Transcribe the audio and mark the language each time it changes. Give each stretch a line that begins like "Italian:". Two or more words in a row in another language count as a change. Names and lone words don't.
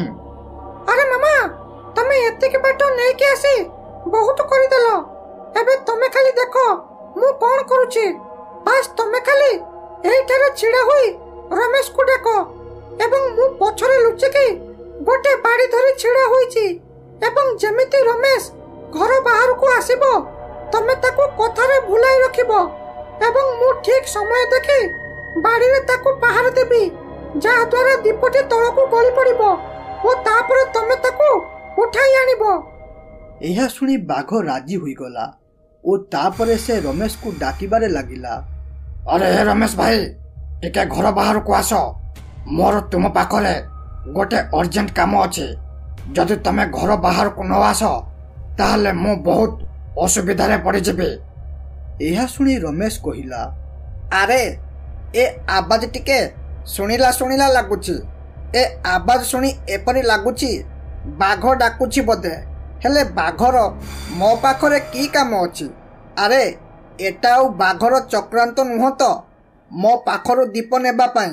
Odia: ଆରେ ମାମା ତମେ ଏତେ କେ ବାଟ ନେଇ କେ ଆସି ବହୁତ କରି ଦେଲ ଏବେ ତମେ ଖାଲି ଦେଖ ମୁଁ କୋଣ କରୁଛି ବସ୍ ତମେ ଖାଲି ଏଇ ଠାରେ ଛିଡ଼ା ହୋଇ ରମେଶ କୁ ଦେଖ ଏବଂ ମୁଁ ପଛରେ ଲୁଚି କେ ଗୋଟେ ବାଡ଼ି ଧରି ଛିଡ଼ା ହୋଇଛି ଏବଂ ଯେମିତି ରମେଶ ଘର ବାହାରକୁ ଆସିବ ତମେ ତାକୁ କଥାରେ ଭୁଲାଇ ରଖିବ ଏବଂ ମୁଁ ଠିକ ସମୟ ଦେଖି ବାଡ଼ିରେ ତାକୁ ପାହାର ଦେବି, ଯାହା ଦ୍ୱାରା ଦୀପଟି ତଳକୁ ଗଳି ପଡ଼ିବ ଓ ତାପରେ ତମେ ତାକୁ ଉଠାଇ ଆଣିବ। ଏହା ଶୁଣି ବାଘ ରାଜି ହୋଇଗଲା ଓ ତାପରେ ସେ ରମେଶକୁ ଡାକିବାରେ ଲାଗିଲା। ଆରେ ରମେଶ ଭାଇ ଟିକେ ଘର ବାହାର କୁ ଆସ, ମୋର ତୁମ ପାଖରେ ଗୋଟେ ଅର୍ଜେଣ୍ଟ କାମ ଅଛି। ଯଦି ତମେ ଘର ବାହାର କୁ ନ ଆସ ତାହାଲେ ମୁଁ ବହୁତ ଅସୁବିଧା ପଡ଼ି ଯିବି। ଏହା ଶୁଣି ରମେଶ କହିଲା, ଆରେ ଏ ଆବାଜ ଟିକେ ଶୁଣିଲା ଶୁଣିଲା ଲାଗୁଛି। ଏ ଆବାଜ ଶୁଣି ଏପରି ଲାଗୁଛି ବାଘ ଡାକୁଛି ବୋଧେ। ହେଲେ ବାଘର ମୋ ପାଖରେ କି କାମ ଅଛି? ଆରେ ଏଟା ଆଉ ବାଘର ଚକ୍ରାନ୍ତ ନୁହଁ ତ ମୋ ପାଖରୁ ଦୀପ ନେବା ପାଇଁ?